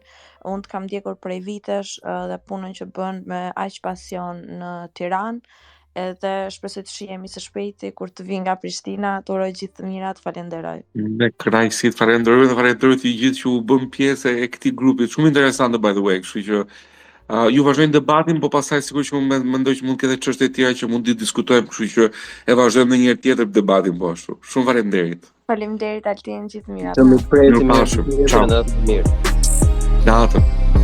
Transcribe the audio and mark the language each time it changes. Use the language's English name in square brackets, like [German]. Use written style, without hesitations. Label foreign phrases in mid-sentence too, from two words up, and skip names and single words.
[Albanian] Unë të kam ndjekur prej vitesh dhe punën që bën me aq pasion në Tiranë. Edhe shpresoj të shihemi së shpejti kur të vi nga Prishtina. Të uroj gjithë të mirat, falenderoj. Me kënaqësi, falenderoj dhe falenderoj të gjithë që u bën pjesë e këtij grupi. Shumë interesante [English] by the way, [Albanian] kështu që ju vazhdojnë debatin, po pastaj sigurisht që mendoj që mund të ketë çështje të tjera që mund të diskutojmë, kështu që e vazhdojmë në një herë tjetër debatin po ashtu. Shumë faleminderit. Faleminderit Altin, gjithë mirat. Të më presim. Ciao. Natën.